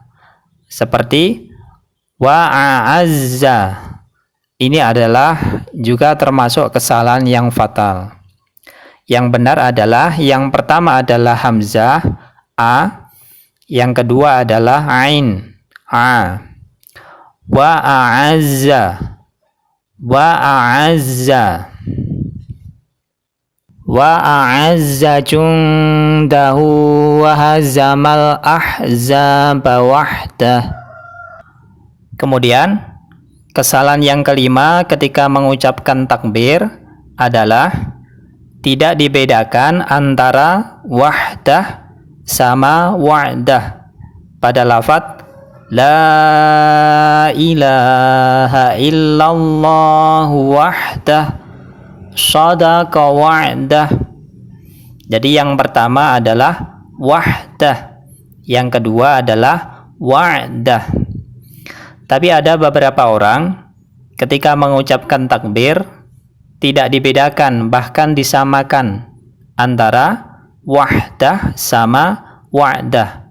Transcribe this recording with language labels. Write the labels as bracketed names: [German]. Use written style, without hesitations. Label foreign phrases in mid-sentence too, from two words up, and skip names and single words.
[Indonesian] Seperti [Arabic] وأعزّ. [Indonesian] Ini adalah juga termasuk kesalahan yang fatal. Yang benar adalah yang pertama adalah hamzah a, yang kedua adalah ain a. [Arabic] وأعزّ. وأعزّ. وأعزّ جنده وهزم الأحزاب وحده. [Indonesian] Kemudian kesalahan yang kelima ketika mengucapkan takbir adalah tidak dibedakan antara wahdah sama wa'dah pada lafadz [Arabic] لا إله إلا الله وحده صدق وعده. [Indonesian] Jadi yang pertama adalah wahdah, yang kedua adalah wa'dah. Tapi ada beberapa orang ketika mengucapkan takbir tidak dibedakan, bahkan disamakan antara wahdah sama wa'dah.